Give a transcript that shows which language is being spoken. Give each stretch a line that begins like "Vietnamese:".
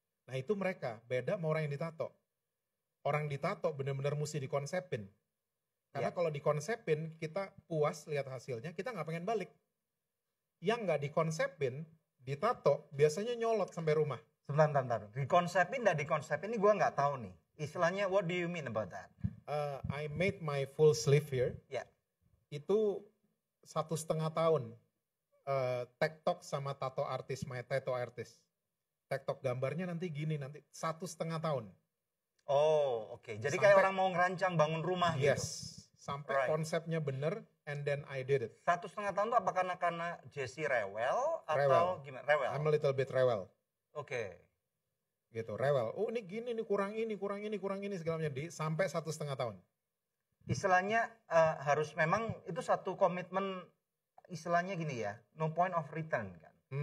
Indonesian: Nah, itu mereka beda sama orang yang ditato. Orang ditato benar-benar mesti dikonsepin. Karena kalau dikonsepin, kita puas lihat hasilnya, kita nggak pengen balik. Yang nggak dikonsepin, ditato, biasanya nyolot sampai rumah. Sebentar. Dikonsepin dan dikonsepin ini gue nggak tahu nih. Istilahnya,
English: what do you mean about that? I made my full sleeve here.
Indonesian: Itu 1,5 tahun. TikTok sama tato artis,
English: my tattoo artist.
Indonesian: TikTok gambarnya nanti gini, nanti 1,5 tahun. Oh, oke. Jadi kayak orang mau ngerancang bangun rumah gitu. Sampai konsepnya bener,
English: and then I did it.
Indonesian: 1,5 tahun itu apa karena Jesse rewel atau gimana? Rewel.
English: I'm a little bit rewel.
Indonesian: Oke. Gitu, rewel. Oh, ini gini, ini kurang ini segala macam. Sampai 1,5 tahun. Istilahnya harus memang itu satu komitmen, istilahnya gini ya,
English: no point of return
Indonesian: kan.